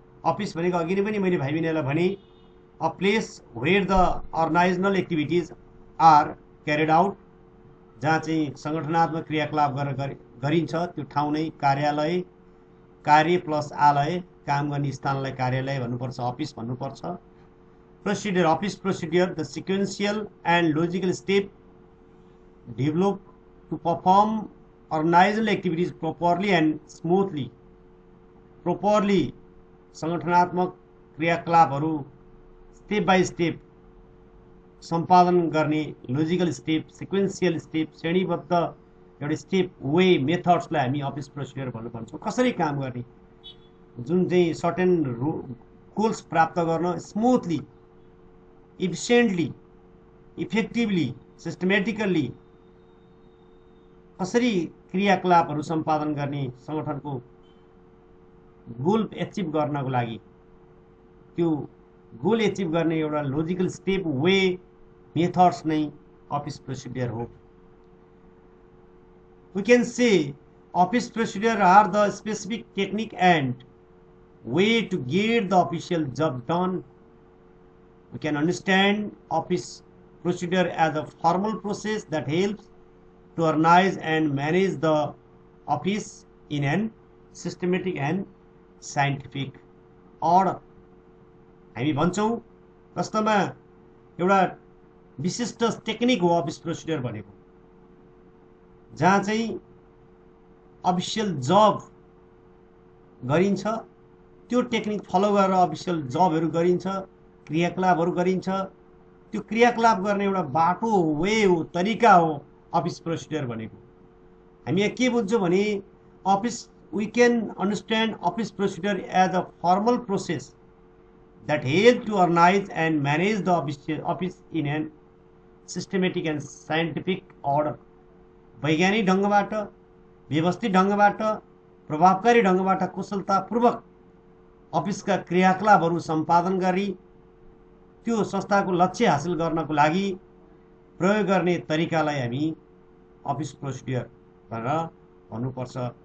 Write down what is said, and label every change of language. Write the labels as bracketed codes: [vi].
[ne] Office भनेको अघि नै पनि मैले भाइ बहिनीलाई भने, [en] a place where the organizational activities are carried out, [ne] जहाँ चाहिँ सङ्गठनात्मक क्रियाकलाप गरिन्छ त्यो ठाउँ नै कार्यालय, कार्य प्लस आलय, काम गर्ने स्थानलाई कार्यालय भन्नुपर्छ, अफिस भन्नुपर्छ। [en] Procedure, office procedure, the sequential and logical step develop to perform organizational activities properly and smoothly. [ne] Properly सङ्गठनात्मक क्रियाकलापहरू [en] step by step [ne] सम्पादन गर्ने लोजिकल स्टेप, सिक्वेन्सियल स्टेप, श्रेणीबद्ध एउटा स्टेप, वे, मेथड्सलाई हामी अफिस प्रोसिडियर भन्नु भन्छौँ। कसरी काम गर्ने, जुन चाहिँ [en] certain goals [ne] प्राप्त गर्न [en] smoothly, efficiently, effectively, systematically [ne] कसरी क्रियाकलापहरू सम्पादन गर्ने, सङ्गठनको गोल एचिभ गर्नको लागि त्यो गोल एचिभ गर्ने एउटा लोजिकल स्टेप, वे, मेथड्स नै अफिस प्रोसिडियर हो। [en] We can say office procedure are the specific technique and way to get the official job done. We can understand office procedure as a formal process that helps to organize and manage the office in an systematic and scientific order. [ne] हामी भन्छौँ वास्तवमा एउटा विशिष्ट technique हो office procedure भनेको, जहाँ चाहिँ official जब गरिन्छ, त्यो टेक्निक फलो गरेर अफिसियल जबहरू गरिन्छ, क्रियाकलापहरू गरिन्छ। त्यो क्रियाकलाप गर्ने एउटा बाटो हो, वे हो, तरिका हो अफिस प्रोसिडियर भनेको। हामी यहाँ के बुझ्छौँ भने office [en] we can understand office procedure as a formal process that helps to organize and manage the office in an systematic and scientific order. [ne] वैज्ञानिक ढङ्गबाट, व्यवस्थित ढङ्गबाट, प्रभावकारी ढङ्गबाट कुशलतापूर्वक अफिसका क्रियाकलापहरू सम्पादन गरी त्यो संस्थाको लक्ष्य हासिल गर्नको लागि प्रयोग गर्ने तरिकालाई हामी अफिस प्रोसिडियर भनेर भन्नुपर्छ।